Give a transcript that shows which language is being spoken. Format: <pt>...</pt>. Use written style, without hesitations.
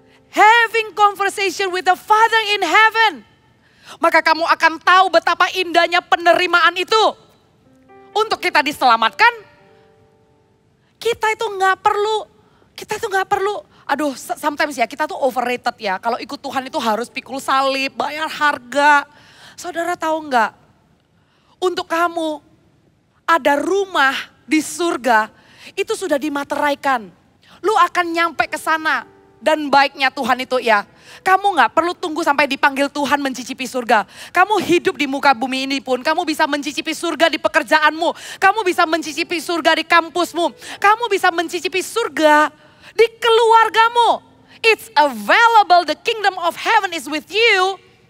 <en>Having conversation with the Father in heaven.</en> <id>Maka kamu akan tahu betapa indahnya penerimaan itu. Untuk kita diselamatkan. Kita itu nggak perlu. Aduh, sometimes ya kita tuh overrated ya. Kalau ikut Tuhan itu harus pikul salib, bayar harga. Saudara tahu nggak? Untuk kamu ada rumah di surga itu sudah dimateraikan. Lu akan nyampe ke sana. Dan baiknya Tuhan itu ya, kamu gak perlu tunggu sampai dipanggil Tuhan mencicipi surga. Kamu hidup di muka bumi ini pun, kamu bisa mencicipi surga di pekerjaanmu. Kamu bisa mencicipi surga di kampusmu. Kamu bisa mencicipi surga di keluargamu.</id> <en>It's available, the kingdom of heaven is with you.</en>